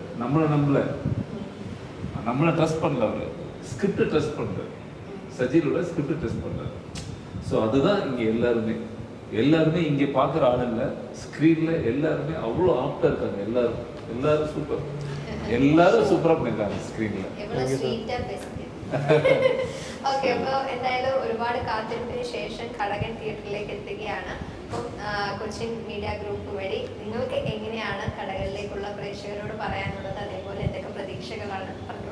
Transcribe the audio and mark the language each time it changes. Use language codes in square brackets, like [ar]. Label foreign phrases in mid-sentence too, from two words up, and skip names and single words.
[ta] நம்மளை ட்ரஸ்ட் பண்ணல, அவர் ஸ்கிரிப்டை ட்ரஸ்ட் பண்ணுறாரு. சஜிலோட ஸ்கிரிப்டை ட்ரஸ்ட் பண்ணுறாரு. ஸோ அதுதான் இங்கே எல்லாருமே இங்கே பார்க்குற ஆள் இல்லை, ஸ்க்ரீனில் எல்லாருமே அவ்வளோ ஆப்டாக இருக்காங்க. எல்லாரும் சூப்பராக பண்ணியிருக்காங்க സ്ക്രീനിൽ. [ml] ഓക്കെ, അപ്പോൾ എന്തായാലും ഒരുപാട് കാത്തിരിപ്പിന് ശേഷം ഘടകൻ തിയേറ്ററിലേക്ക് എത്തുകയാണ്. അപ്പം കൊച്ചിൻ മീഡിയ ഗ്രൂപ്പ് വഴി നിങ്ങൾക്ക് എങ്ങനെയാണ് ഘടകനിലേക്കുള്ള പ്രേക്ഷകരോട് പറയാനുള്ളത്, അതേപോലെ എന്തൊക്കെ പ്രതീക്ഷകളാണ് പറഞ്ഞോളൂ.